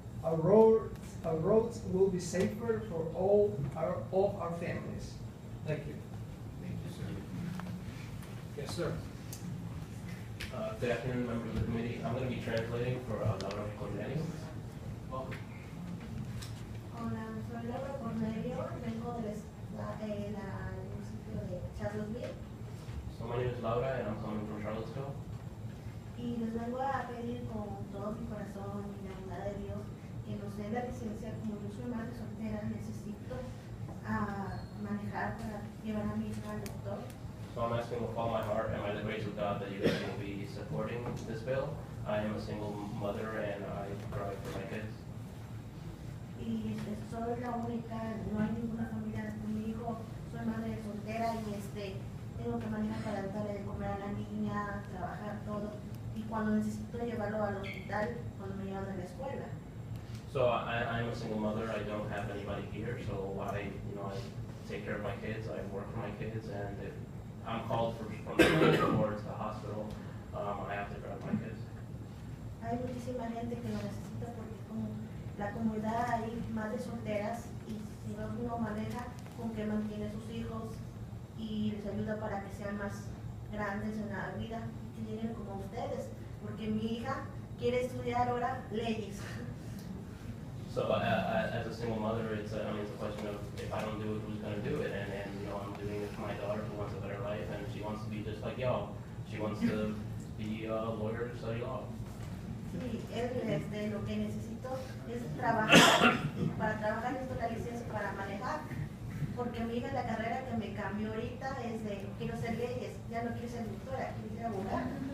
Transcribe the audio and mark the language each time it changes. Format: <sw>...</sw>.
<en>Our roads will be safer for all our families. Thank you. Thank you, sir. Yes, sir. Good afternoon, members of the committee. I'm going to be translating for Laura Cornelio. Welcome.</en> <es>Hola, soy Laura Cornelio, vengo del municipio de Charlottesville.</es> <en>So my name is Laura and I'm coming from Charlottesville.</en> <es>Y les vengo a pedir con todo mi corazón y la bondad de Dios que nos den la licencia. Como yo soy madre soltera, necesito manejar para llevar a mi hija al doctor.</es> <en>So I'm asking with all my heart and by the grace of God that you guys will be supporting this bill. I am a single mother and I drive for my kids.</en> <es>Y soy la única, no hay ninguna familia conmigo, soy madre soltera y tengo que manejar para darle de comer a la niña, trabajar todo. Y cuando necesito llevarlo al hospital, cuando me llevan a la escuela.</es> <en>So I'm a single mother. I don't have anybody here, so I take care of my kids. I work for my kids, and if I'm called from the school or to the hospital, I have to drive my kids.</en> <es>Hay muchísima gente que lo necesita porque como la comunidad hay madres solteras y si no uno maneja, con que mantiene sus hijos y les ayuda para que sean más grandes en la vida, que lleguen como ustedes, porque mi hija quiere estudiar ahora leyes.</es> <en>So as a single mother, it's a question of if I don't do it, who's going to do it? And I'm doing it for my daughter who wants a better life, and she wants to be just like y'all. She wants to be a lawyer to study law.</en> <es>Sí, lo que necesito es trabajar, para trabajar necesito la licencia para manejar, porque mi hija la carrera que me cambió ahorita es de quiero ser leyes, ya no quiero ser doctora, quiero ser abogada.</es>